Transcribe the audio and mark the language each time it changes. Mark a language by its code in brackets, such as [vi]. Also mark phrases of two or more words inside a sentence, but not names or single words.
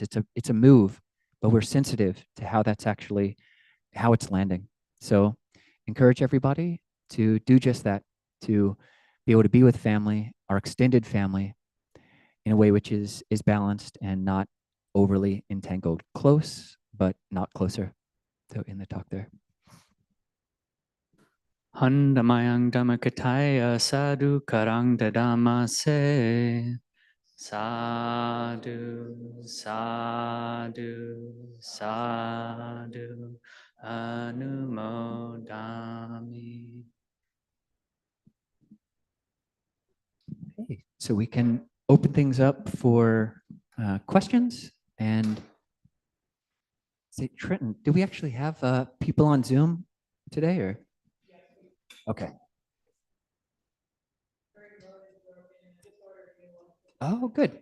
[en] It's a move, but we're sensitive to how that's actually, how it's landing. So encourage everybody to do just that, to be able to be with family, our extended family, in a way which is balanced and not overly entangled. Close, but not closer. So in the talk there. [pi] Handamayang Dhammakataya Sadhu Karang Dadama Se Sadhu Sadhu Sadhu Anumodami. [en] Okay, so we can open things up for questions. And say, Trenton, do we actually have people on Zoom today, or? Okay. Oh, good.